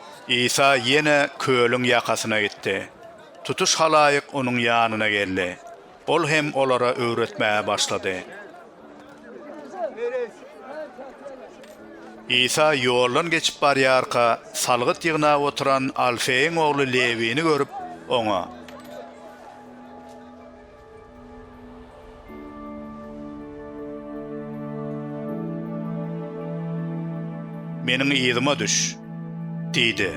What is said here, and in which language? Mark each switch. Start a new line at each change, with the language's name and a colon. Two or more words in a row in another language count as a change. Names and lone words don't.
Turkish: İsa yine kölün yakasına gitti. Tutuş halayık onun yanına geldi. Ol hem olara öğretmeye başladı.
Turkmen: İsa yoldan geçip barýarka salgyt ýygyna oturan Alfeýiň ogly Lewini görüp oňa: "Meniň ýygyma düş" diýdi.